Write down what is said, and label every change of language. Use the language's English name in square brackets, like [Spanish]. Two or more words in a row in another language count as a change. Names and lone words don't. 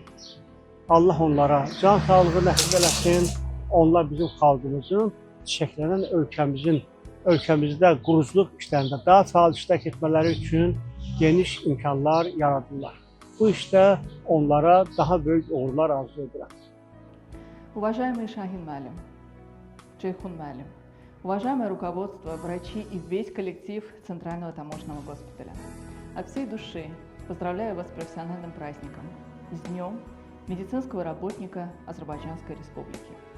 [Azerbaijani] Allah onlara can sağlığı nəsib eləsin. Onlar bizim xalqımızın, çiçəklənən ölkəmizdə quruculuq işlərində daha fəal iştirak etmələri üçün geniş imkanlar yaradırlar. Bu işdə onlara daha böyük uğurlar arzu edirəm. [Russian] Уважаемый Шахин Малим, Джейхун Малим, уважаемое руководство, врачи и весь коллектив Центрального таможенного госпиталя, от всей души поздравляю вас с профессиональным праздником, с Днем медицинского работника Азербайджанской Республики.